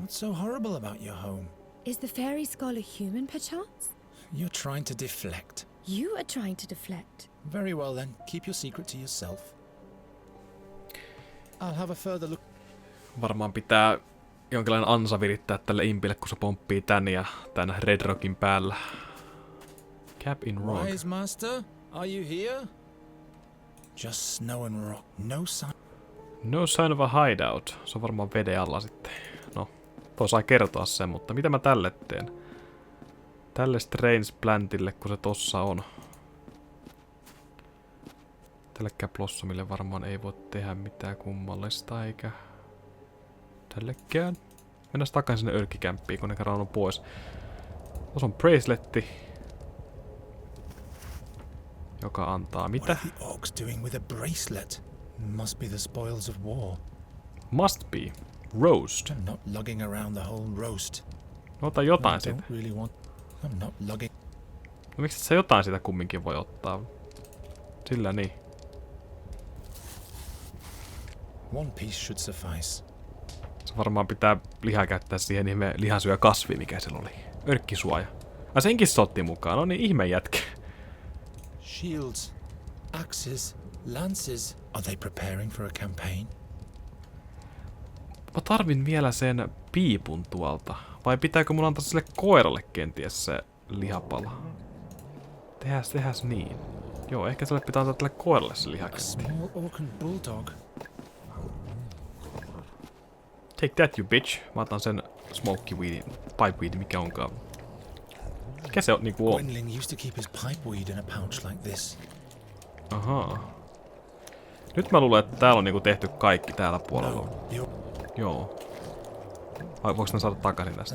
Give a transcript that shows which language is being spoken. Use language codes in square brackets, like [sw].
[en] What's so horrible about your home? is the fairy scholar human perchance? You're trying to deflect. You are trying to deflect. Very well then, keep your secret to yourself. I'll have a further look. [fi] Varmaan pitää jonkinlainen ansa virittää tälle impille, kun se pomppii tän ja tän Red Rockin päällä. [en] Cap in rock. Wise master, are you here? Just snow and rock, no sign. No sign of a hideout. [fi] Se on varmaan veden alla sitten. No, toi saa kertoa sen, mutta mitä mä tälle teen? Tälle strange plantille, kun se tossa on. Tällekään blossomille varmaan ei voi tehdä mitään kummallista, eikä tällekään. Mennään takaisin sinne örkkikämppiin, kun ne kerran on pois. Tuossa on braceletti, joka antaa mitä? [en] What are the orcs doing with a bracelet? Must be the spoils of war. Must be. Roast. I'm not lugging around the whole roast. [fi] No ota jotain [en] I [fi] siitä. [en] don't really want. I'm not lugging. [fi] No miksi et sä jotain siitä kumminkin voi ottaa? Sillä niin. [en] One piece should suffice. [fi] Se varmaan pitää lihaa käyttää siihen ihme lihansyö kasvi, mikä siellä oli. Örkkisuoja. Ai senkin se otti mukaan. No niin, ihme jätkä. Shields, axes, lances. Are they preparing for a campaign? Mä tarvin vielä sen piipun tuolta. Vai pitääkö mun antaa sille koiralle kenties se lihapala? Tehäs niin. Joo, ehkä sille pitää antaa tälle koiralle se [en] A [fi] lihakentti. [en] small orcan bulldog. Take that, you bitch. [fi] Mä otan sen smoky weedin, pipe weedin, mikä onkaan. Mikä se on niinku on? [en] Gwendling used to keep his pipeweed in a pouch like this. [fi] Ahaa. Nyt mä luulen, että täällä on niinku tehty kaikki täällä puolella. [en] No, you're [fi] Joo. Vai voiko ne saada takaisin tästä?